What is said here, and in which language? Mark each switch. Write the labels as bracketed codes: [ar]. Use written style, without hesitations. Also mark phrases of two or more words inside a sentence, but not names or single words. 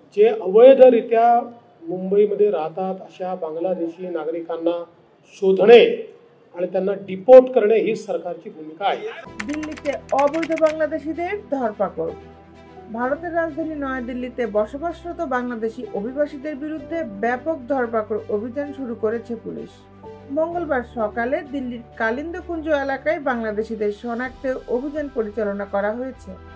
[mr] जे अवैधरित्या मुंबईमध्ये राहतात अशा बांगलादेशी नागरिकांना शोधणे आणि त्यांना डिपोर्ट करणे ही सरकारची भूमिका आहे। [bn] দিল্লিতে অবৈধ বাংলাদেশিদের ধরপাকড়। ভারতের রাজধানী নয়াদিল্লিতে বসবাসরত বাংলাদেশি অভিবাসীদের বিরুদ্ধে ব্যাপক ধরপাকড় অভিযান শুরু করেছে পুলিশ। মঙ্গলবার সকালে দিল্লির কালিন্দকুঞ্জ এলাকায় বাংলাদেশিদের শনাক্তে অভিযান পরিচালনা করা হয়েছে।